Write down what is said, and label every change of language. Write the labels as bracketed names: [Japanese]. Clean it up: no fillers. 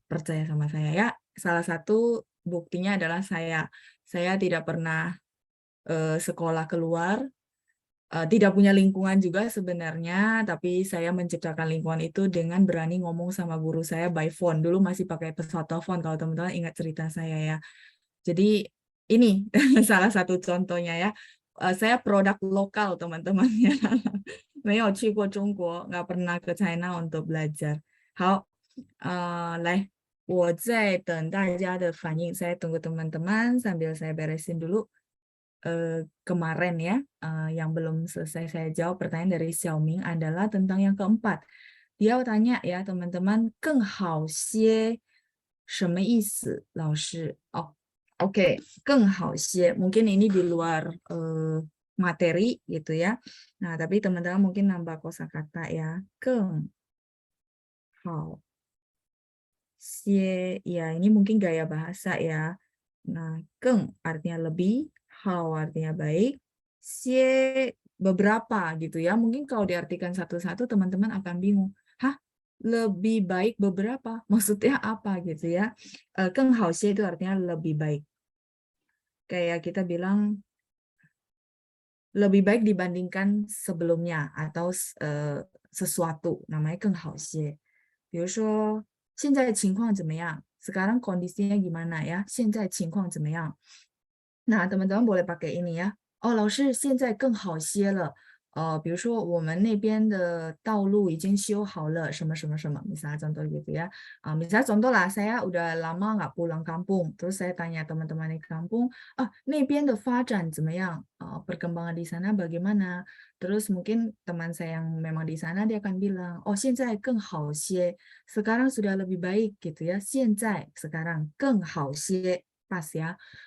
[Indonesian] Percaya sama saya ya. Salah satu buktinya adalah saya tidak pernah sekolah keluar, tidak punya lingkungan juga sebenarnya, tapi saya menciptakan lingkungan itu dengan berani ngomong sama guru saya by phone. Dulu masih pakai pesawat telepon kalau teman-teman ingat cerita saya ya. Jadi ini salah satu contohnya ya. Saya produk lokal teman-teman ya. [Chinese] 没有去过中国, [Indonesian] nggak pernah ke China untuk belajar. [Chinese] 好，来，我在等大家的反应. [Indonesian] Saya tunggu teman-teman sambil saya beresin dulu kemarin ya, yang belum selesai saya jawab pertanyaan dari Xiaoming adalah tentang yang keempat. Dia tanya ya teman-teman, [Chinese] 更好些什么意思，老师？哦，Oke, 更好些. [Indonesian] Mungkin ini di luar materi gitu ya. Nah, tapi teman-teman mungkin nambah kosakata ya. 更好些, ya ini mungkin gaya bahasa ya. Nah, 更 artinya lebih, 好 artinya baik, 些 beberapa gitu ya. Mungkin kalau diartikan satu-satu teman-teman akan bingung. Hah? Lebih baik beberapa? Maksudnya apa gitu ya? 更好些 itu artinya lebih baik. Kayak kita bilang lebih baik dibandingkan sebelumnya atau sesuatu namanya 更好些。 [Chinese] 比如说现在情况怎么样？ [Indonesian] sekarang kondisinya gimana ya? [Chinese] 现在情况怎么样？ [Indonesian] Nah, teman-teman boleh pakai ini ya. [Chinese] Oh, 老师现在更好些了。比如说我们那边的道路已经修好了，什么什么什么。 [Indonesian] Misalnya contoh gitu ya. Misalnya contoh lah, saya udah lama nggak pulang kampung. Terus saya tanya teman-teman di kampung, [Chinese] 那边的发展怎么样？ [Indonesian] perkembangan di sana bagaimana? Terus mungkin teman saya yang memang di sana dia akan bilang, oh [Chinese] 现在更好些, [Indonesian] sekarang sudah lebih baik gitu ya. 现在 sekarang 更好些, pas ya.